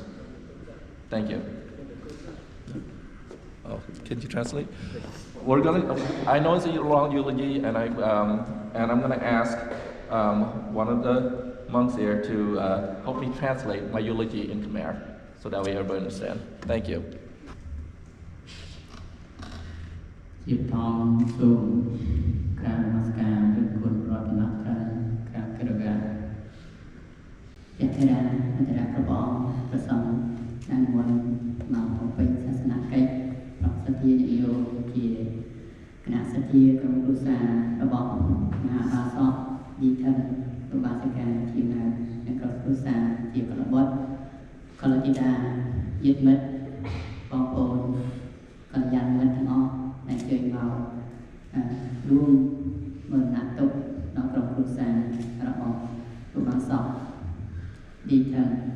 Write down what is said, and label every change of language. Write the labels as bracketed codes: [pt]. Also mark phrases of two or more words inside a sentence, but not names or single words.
[en] Thank you. Oh, can you translate? We're gonna. I know it's a long eulogy, and I'm gonna ask one of the monks here to help me translate my eulogy in Khmer, so that way everybody understand. Thank you. [km] ជាផងសូមក្រាបនមស្ការព្រះគុណរតនត្រ័យក្រាបគោរពយៈធិរាអន្តរព្រះអង្គព្រះសង្ឃដែល មុនមកបំពេញសាសនកិច្ចប្រសិទ្ធិនិយោជាគណៈសទ្ធាក្រុមគ្រួសាររបស់មហាបាសកឌីថិនឧបាសិកាជានៅក្រុមគ្រួសារជាកលបុត្រកលធីតាញាតិមិត្តបងប្អូនកល្យាណមិត្តទាំងអស់ដែលជួយមករួមមើលណាត់ទុកដល់ក្រុមគ្រួសាររបស់ឧបាសកឌីថិន